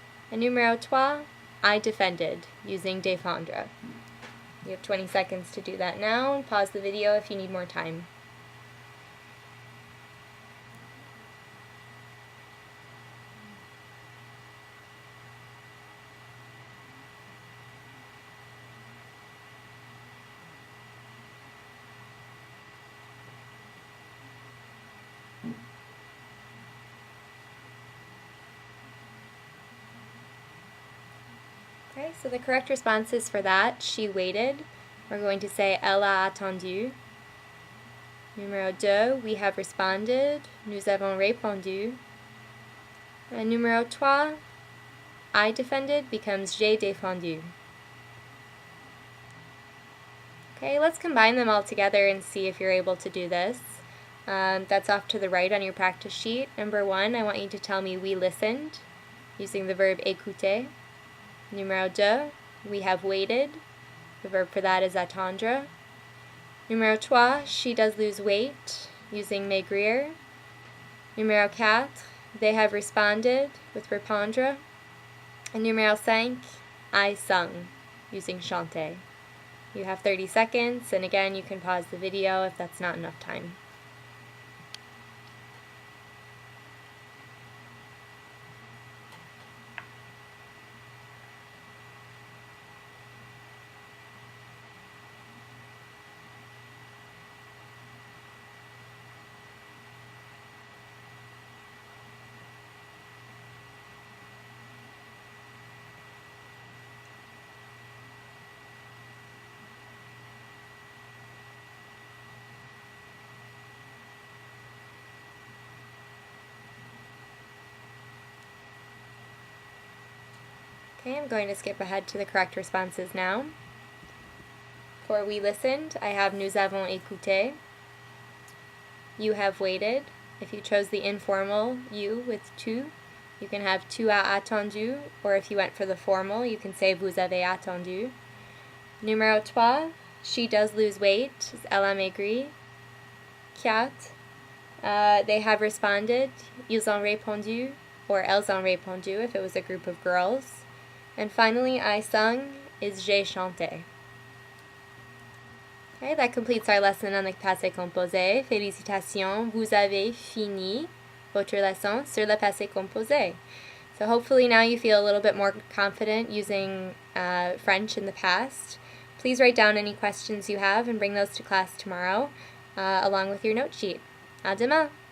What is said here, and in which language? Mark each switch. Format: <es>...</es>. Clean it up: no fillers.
<en>And numéro 3, I defended using défendre. You have 20 seconds to do that now, and pause the video if you need more time. Okay, so the correct responses for that, she waited. We're going to say</en> <fr>elle a attendu.</fr> <en>Numéro 2, we have responded.</en> <fr>Nous avons répondu.</fr> <en>And numéro 3, I defended becomes</en> <fr>j'ai défendu.</fr> <en>Okay, let's combine them all together and see if you're able to do this. That's off to the right on your practice sheet. Number 1, I want you to tell me we listened using the verb écouter. Numéro 2, we have waited. The verb for that is attendre. Numéro 3, she does lose weight using maigrir. Numéro 4, they have responded with répondre. And numéro 5, I sung using chanter. You have 30 seconds, and again you can pause the video if that's not enough time. Okay, I'm going to skip ahead to the correct responses now. For we listened, I have</en> <fr>nous avons écouté.</fr> <en>You have waited. If you chose the informal you with tu, you can have</en> <fr>tu as attendu,</fr> <en>or if you went for the formal, you can say</en> <fr>vous avez attendu.</fr> <en>Numéro 3, she does lose weight,</en> <fr>elle a maigri.</fr> <en>4, they have responded,</en> <fr>ils ont répondu,</fr> <en>or</en> <fr>elles ont répondu</fr> <en>if it was a group of girls. And finally, I sung is</en> <fr>j'ai chanté.</fr> <en>Okay, that completes our lesson on the passé composé.</en> <fr>Félicitations, vous avez fini votre leçon sur le passé composé.</fr> <en>So hopefully now you feel a little bit more confident using French in the past. Please write down any questions you have and bring those to class tomorrow, along with your note sheet.</en> <fr>À demain!</fr>